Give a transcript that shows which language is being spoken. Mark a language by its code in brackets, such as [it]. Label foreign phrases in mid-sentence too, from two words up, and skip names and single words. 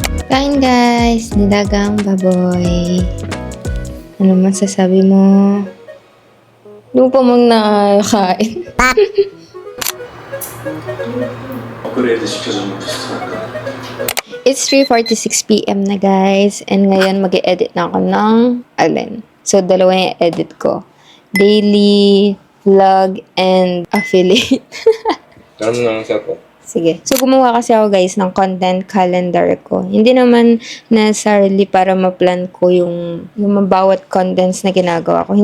[tl] Kain guys! Nilagang baboy. Ano masasabi mo? Hindi pa mong nakakain. [ko] 업그레이드 시켜주면 비슷할까? [en] It's 3:46 p.m. na guys. [tl] And ngayon mag-e-edit na ako ng alin. So, dalawa yung edit ko. [en] Daily, vlog, and affiliate. [tl] Ano nang sa ko? Sige. So, gumawa kasi ako guys ng [en] content calendar [tl] ko. Hindi naman necessarily para ma-plan ko yung bawat contents na ginagawa ko.